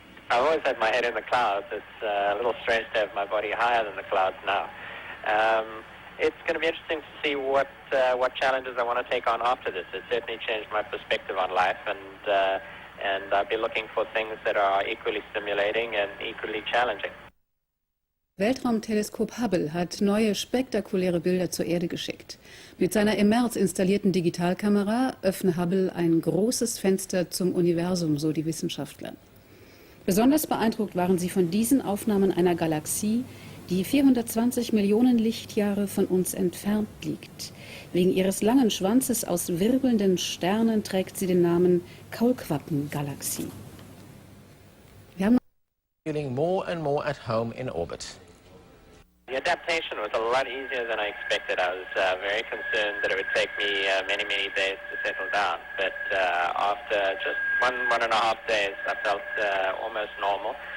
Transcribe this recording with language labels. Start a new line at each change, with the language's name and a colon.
English: I've always had my head in the clouds. It's a little strange to have my body higher than the clouds now. It's going to be interesting to see what challenges I want to take on after this. It certainly changed my perspective on life, and I'll be looking for things that are equally stimulating and equally challenging.
German: Weltraumteleskop Hubble hat neue spektakuläre Bilder zur Erde geschickt. Mit seiner im März installierten Digitalkamera öffne Hubble ein großes Fenster zum Universum, so die Wissenschaftler. Besonders beeindruckt waren sie von diesen Aufnahmen einer Galaxie, die 420 Millionen Lichtjahre von uns entfernt liegt. Wegen ihres langen Schwanzes aus wirbelnden Sternen trägt sie den Namen Kaulquappengalaxie.
English: Feeling more and more at home in orbit. The adaptation was a lot easier than I expected. I was very concerned that it would take me many days to settle down. But after just one and a half days, I felt almost normal.